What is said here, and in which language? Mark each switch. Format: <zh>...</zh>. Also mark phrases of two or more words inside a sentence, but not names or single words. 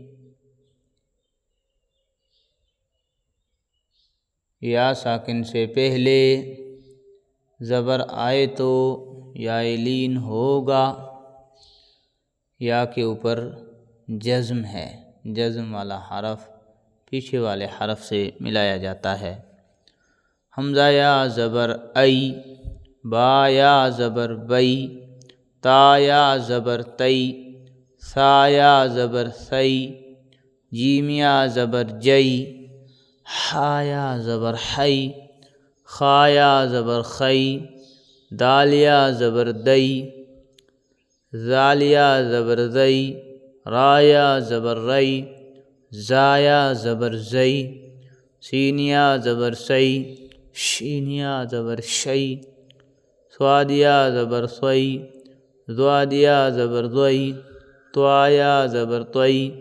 <ur>یا ساکن سے پہلے زبر آئے تو یا لین ہوگا، یا کے اوپر جزم ہے، جزم والا حرف پیچھے والے حرف سے ملایا جاتا ہے۔ حمزہ یا زبر ای، با یا زبر بئی، تا یا زبر تئی، سا یا زبر سی، جیم یا زبر جئی، حا یا زبر حی، خا یا زبر خی، دال یا زبر دئی، زال یا زبر زئی، را یا زبر رئی، زا یا زبر زئی، سین یا زبر سی، شین یا زبر شی، صاد یا زبر صی، ضاد یا زبر ضئی، طا یا زبر طئی،</ur>